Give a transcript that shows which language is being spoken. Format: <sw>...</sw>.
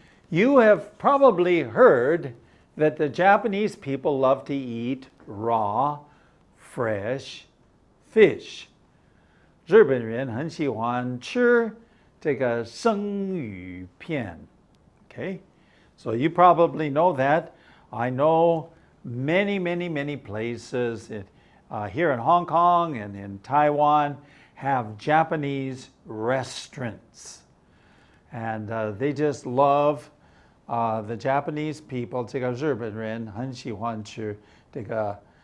<en>You have probably heard that the Japanese people love to eat raw, fresh fish.</en> <zh>日本人很喜欢吃这个生鱼片.</zh> <en>Okay, so you probably know that. I know many places here in Hong Kong and in Taiwan have Japanese restaurants. And they just love the Japanese people,</en> <zh>这个日本人很喜欢吃这个</zh>